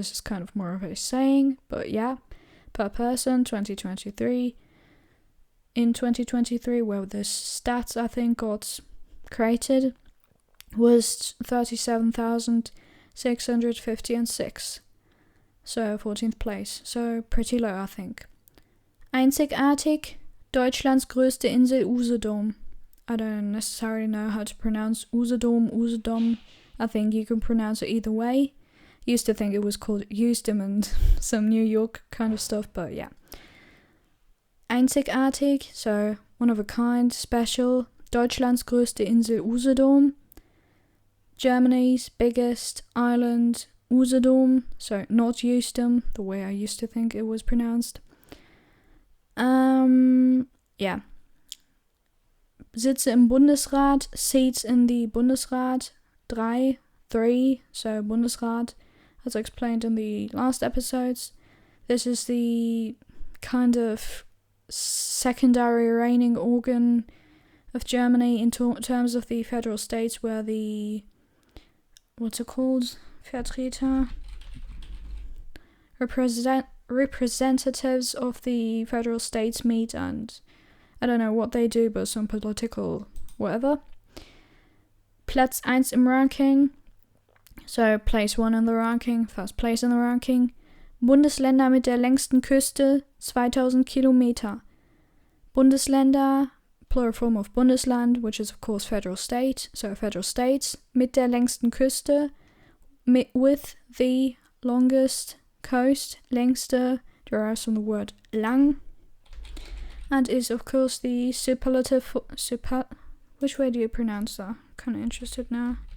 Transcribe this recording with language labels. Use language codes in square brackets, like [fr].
[en] This is kind of more of a saying, but yeah, per person, 2023. In 2023, where this stats, I think, got created, was 37.656. So 14th place. So pretty low, I think. [de] Einzigartig, Deutschlands größte Insel Usedom. [en] I don't necessarily know how to pronounce Usedom. I think you can pronounce it either way. Used to think it was called Usedom and some New York kind of stuff, but yeah. Einzigartig, so one of a kind, special. [de] Deutschlands größte Insel Usedom. [en] Germany's biggest island Usedom, so not Usedom, the way I used to think it was pronounced. Yeah. [de] Sitze im Bundesrat, [en] seats in the Bundesrat, 3, so Bundesrat, as I explained in the last episodes. This is the kind of secondary reigning organ of Germany in terms of the federal states, where the, what's it called? Vertreter? Representatives of the federal states meet, and I don't know what they do, but some political whatever. [de] Platz 1 im Ranking, [en] so place 1 in the ranking, first place in the ranking. [de] Bundesländer mit der längsten Küste, 2000 Kilometer. [en] Bundesländer, plural form of Bundesland, which is of course federal state, so federal states, [de] mit der längsten Küste, [en] with the longest coast, längste derives from the word lang, and is of course the superlative, which way do you pronounce that? I'm kind of interested now.